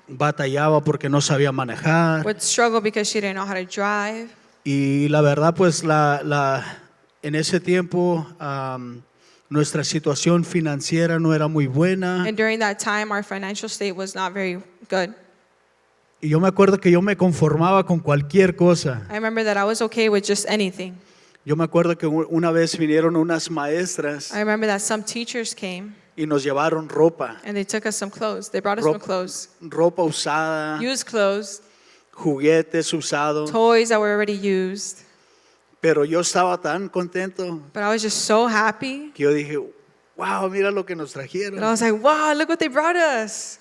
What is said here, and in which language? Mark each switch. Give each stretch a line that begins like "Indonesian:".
Spanish: batallaba porque no sabía manejar
English: would struggle because she didn't know how to drive.
Spanish: y la verdad pues en ese tiempo nuestra situación financiera no era muy buena
English: And during that time our financial state was not very good.
Spanish: y yo me acuerdo que yo me conformaba con cualquier cosa.
English: I remember that I was okay with just anything.
Spanish: Yo me acuerdo que una vez vinieron unas maestras
English: I remember that some teachers came
Spanish: y nos llevaron ropa,
English: and they took us some clothes. They brought us some clothes.
Spanish: ropa usada,
English: Used clothes,
Spanish: juguetes usados,
English: toys that were already used.
Spanish: pero yo estaba tan contento
English: But I was just so happy.
Spanish: que yo dije, wow, mira lo que nos trajeron.
English: And I was like, wow, look what they brought us.